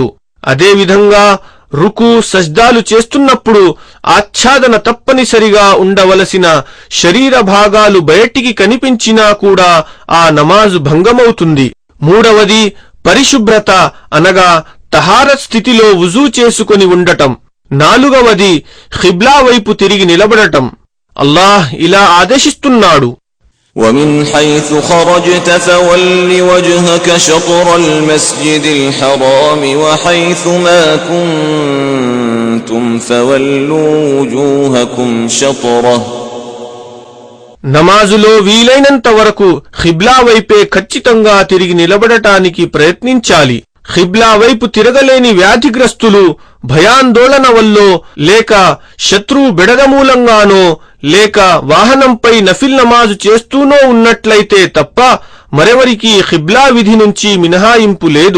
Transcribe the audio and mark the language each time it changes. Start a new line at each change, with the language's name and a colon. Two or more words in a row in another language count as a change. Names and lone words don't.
Telugu: అదేవిధంగా రుకు, సజ్దాలు చేస్తున్నప్పుడు ఆచ్ఛాదన తప్పనిసరిగా ఉండవలసిన శరీర భాగాలు బయటికి కనిపించినా కూడా ఆ నమాజు భంగమవుతుంది. మూడవది పరిశుభ్రత అనగా తహారత్ స్థితిలో వుజూ చేసుకొని ఉండటం. నాలుగవది ఖిబ్లా వైపు తిరిగి నిలబడటం. అల్లాహ్ ఇలా ఆదేశిస్తున్నాడు:
Arabic: ومن حيث خرجت فول وجهك شطر المسجد الحرام وحيث ما كنتم فولوا وجوهكم شطره.
Telugu: నమాజులో వీలైనంత వరకు ఖిబ్లా వైపే ఖచ్చితంగా తిరిగి నిలబడటానికి ప్రయత్నించాలి. ఖిబ్లా వైపు తిరగలేని వ్యాధిగ్రస్తులు భయాందోళన వల్లో, లేక శత్రువు బెడద మూలంగానో, లేక వాహనంపై నఫిల్ నమాజు చేస్తూనో ఉన్నట్లయితే తప్ప మరెవరికీ ఖిబ్లా విధి నుంచి మినహాయింపు లేదు.